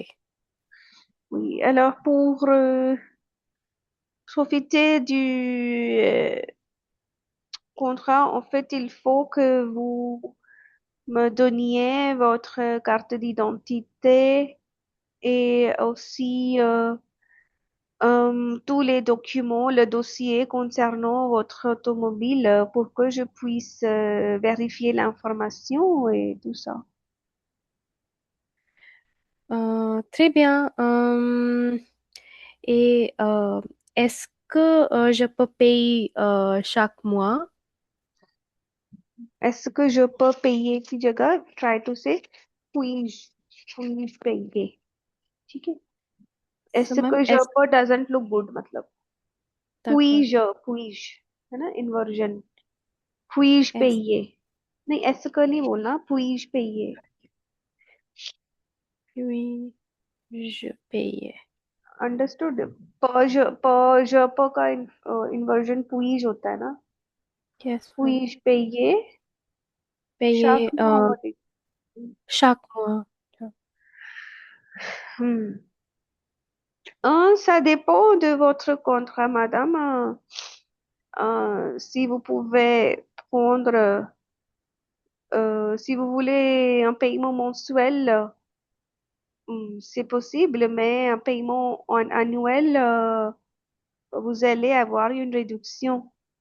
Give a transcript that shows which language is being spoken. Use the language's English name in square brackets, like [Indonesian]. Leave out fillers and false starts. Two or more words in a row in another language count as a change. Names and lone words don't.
[French] Oui, alors pour profiter du contrat, en fait, il faut que vous me donniez votre carte d'identité et aussi tous les documents, le dossier concernant votre automobile pour que je puisse vérifier l'information et tout ça. Très bien. Et est-ce que je peux payer chaque mois? Est-ce que je peux payer [Hindi] की जगह [English] try to say [French] puis-je puis-je payer [Hindi] ठीक है [French] So, est-ce ma'am, que je est-ce [English] peux doesn't look good मतलब [French] d'accord. puis-je [Hindi] है ना [French] inversion puis-je Est-ce [Hindi] payer नहीं ऐसे का नहीं बोलना [French] puis-je payer puis-je payer? [Hindi] understood पर का inversion puis-je होता है ना [English] Yes, ma'am. [French] puis-je payer Payer chaque mois [English] what it- [French] chaque mois. hmm. Ça dépend de votre contrat, madame. Si vous pouvez prendre, si vous voulez un paiement mensuel, c'est possible, mais un paiement annuel, vous allez avoir une réduction.